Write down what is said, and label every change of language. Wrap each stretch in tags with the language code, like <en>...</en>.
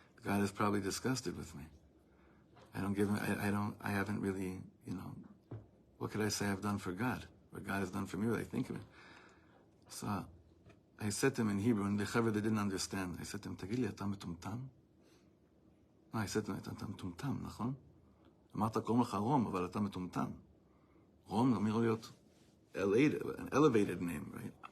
<en>God is probably disgusted with me. I haven't really, what could I say I've done for God? What God has done for me, what I think of it. So I said to him in Hebrew, and the Chaver, they didn't understand. I said to him,</en> <he>תגיד לי, אתה מטומטם?</he> <en>No, I said to him,</en> <he>אתה מטומטם, נכון? אמרת, קוראים לך רום, אבל אתה מטומטם. רום אמור להיות</he> <en>an elevated name, right?</en>